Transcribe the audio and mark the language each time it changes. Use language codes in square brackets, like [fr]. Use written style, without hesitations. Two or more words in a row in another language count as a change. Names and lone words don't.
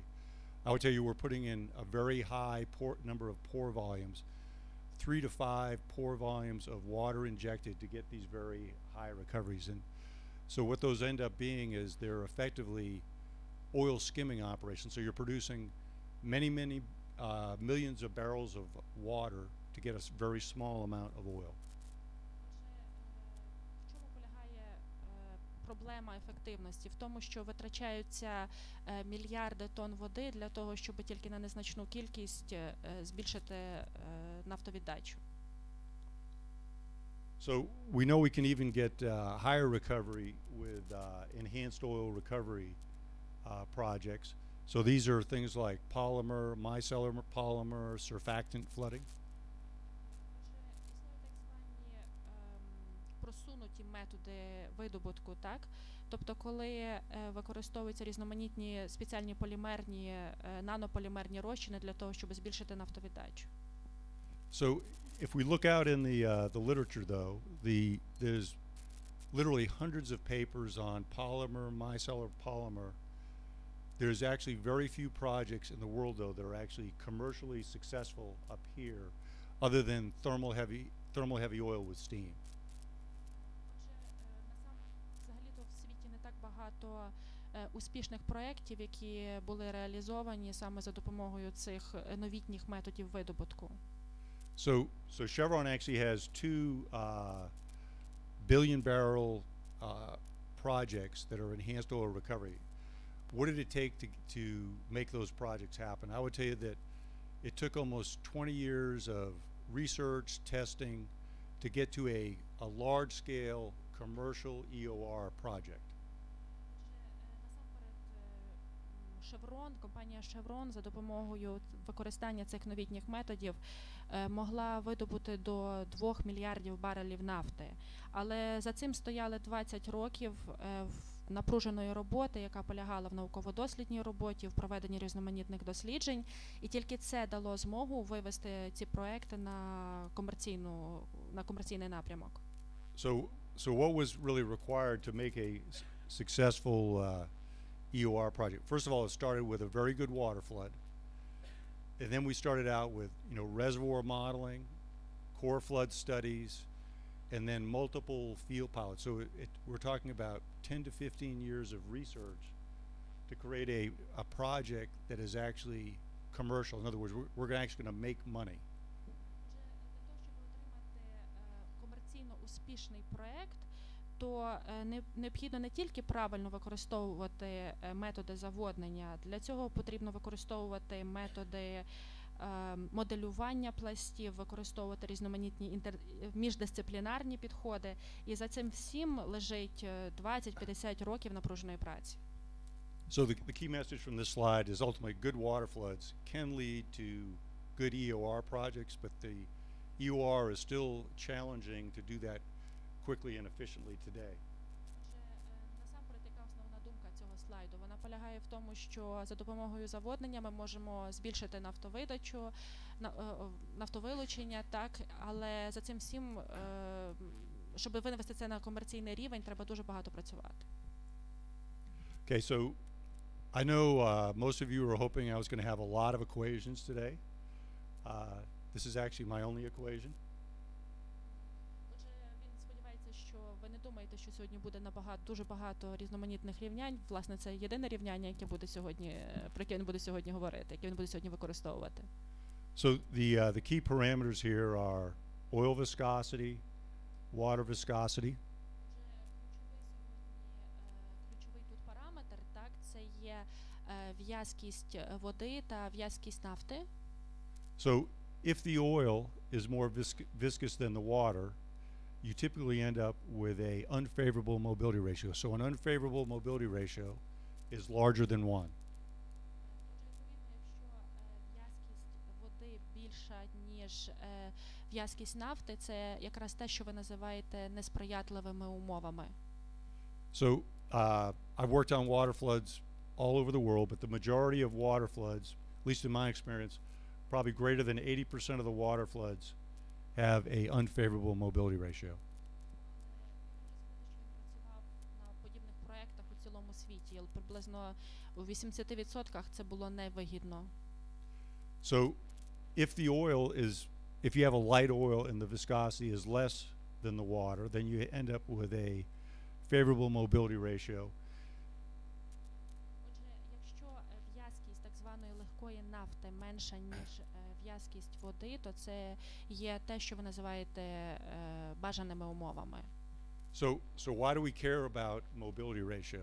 [en] I would tell you we're putting in a very high number of pore volumes, 3 to 5 pore volumes of water injected to get these very high recoveries. And so what those end up being is they're effectively oil skimming operations. So you're producing many millions of barrels of water to get a very small amount of oil. [uk] В чому полягає проблема ефективності? В тому, що витрачаються мільярди тонн води для того, щоб тільки на незначну кількість збільшити нафтовіддачу. [en] So we know we can even get higher recovery with enhanced oil recovery projects. So these are things like polymer, micellar polymer, surfactant flooding. [uk] Існують так звані просунуті методи видобутку, так? Тобто, коли використовуються різноманітні спеціальні полімерні, нанополімерні розчини для того, щоб збільшити нафтовіддачу. [en] So if we look out in the literature, though, there's literally hundreds of papers on polymer, micellar polymer. There's actually very few projects in the world, though, that are actually commercially successful up here, other than thermal heavy oil with steam. [uk] Взагалі-то в світі не так багато успішних проєктів, які були реалізовані саме за допомогою цих новітніх методів видобутку. [en] So Chevron actually has 2 billion barrel projects that are enhanced oil recovery. What did it take to make those projects happen? I would tell you that it took almost 20 years of research, testing, to get to a large-scale commercial EOR project. [uk] Компанія Chevron за допомогою використання цих новітніх методів могла видобути до 2 мільярдів барелів нафти. Але за цим стояли 20 років напруженої роботи, яка полягала в науково-дослідній роботі, в проведенні різноманітних досліджень, і тільки це дало змогу вивести ці проекти на комерційний напрямок. [en] So what was really required to make a successful EOR project? First of all, it started with a very good water flood, and then we started out with reservoir modeling, core flood studies, and then multiple field pilots. So we're talking about 10 to 15 years of research to create a project that is actually commercial. In other words, we're actually going to make money. [uk] Для того, щоб отримати комерційно успішний проект, то необхідно не тільки правильно використовувати методи заводнення, для цього потрібно використовувати методи моделювання пластів, використовувати різноманітні міждисциплінарні підходи, і за цим всім лежить 20-50 років напруженої праці. [en] So the key message from this slide is ultimately good water floods can lead to good EOR projects, but the EOR is still challenging to do that quickly and efficiently today. [uk] Насамперед, яка основна думка цього слайду? Вона полягає в тому, що за допомогою заводнення ми можемо збільшити нафтовидачу, нафтовилучення, так, але за цим всім, щоб винести це на комерційний рівень, треба дуже багато працювати. [en] Okay, so I know most of you were hoping I was going to have a lot of equations today. This is actually my only equation. [uk] Отже, він сподівається, що ви не думаєте, що сьогодні буде дуже багато різноманітних рівнянь. Власне, це єдине рівняння, яке буде сьогодні, про яке він буде сьогодні говорити, яке він буде сьогодні використовувати. [en] So the key parameters here are oil viscosity, water viscosity. [uk] Ключовий тут параметр, так, це є в'язкість води та в'язкість нафти. [en] So if the oil is more viscous than the water, you typically end up with a unfavorable mobility ratio. So an unfavorable mobility ratio is larger than 1. [uk] більша, ніж в'язкість нафти, це якраз те, що ви називаєте несприятливими умовами. [en] So I've worked on waterfloods all over the world, but the majority of waterfloods, at least in my experience, probably greater than 80% of the waterfloods have a unfavorable mobility ratio. [uk] Працював на подібних проєктах у цілому світі, але приблизно у 80% це було невигідно. [en] So if you have a light oil and the viscosity is less than the water, then you end up with a favorable mobility ratio. [uk] Отже, якщо в'язкість так званої легкої нафти менша, ніж в'язкість води, то це є те, що ви називаєте бажаними умовами. [en] So why do we care about mobility ratio?